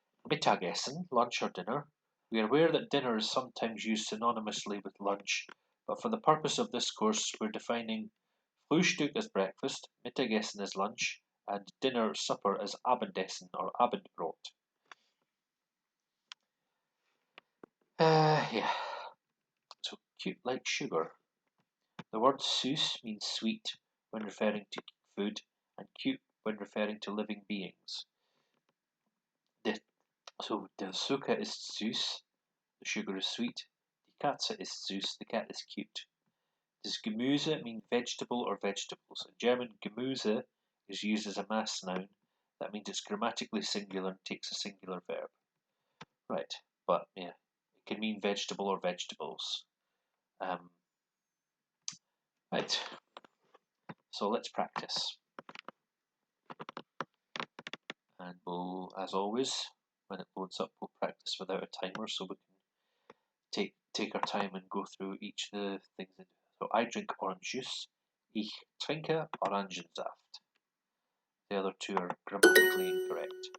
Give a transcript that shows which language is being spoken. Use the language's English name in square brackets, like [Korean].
[English] Mittagessen, lunch or dinner. We are aware that dinner is sometimes used synonymously with lunch, but for the purpose of this course, we're defining Frühstück as breakfast, Mittagessen as lunch, and dinner, supper as Abendessen or Abendbrot. So cute like sugar. The word süß means sweet when referring to food, and cute when referring to living beings. [German] Der Zucker ist süß, [English] the sugar is sweet. [German] Die Katze ist süß, [English] the cat is cute. Does Gemüse mean vegetable or vegetables? In German, Gemüse is used as a mass noun. That means it's grammatically singular and takes a singular verb. Right, but yeah, it can mean vegetable or vegetables. Right, so let's practice. And we'll, as always, when it loads up, we'll practice without a timer so we can take our time and go through each of the things. So I drink orange juice. [German] Ich trinke Orangensaft. [English] The other two are grammatically incorrect.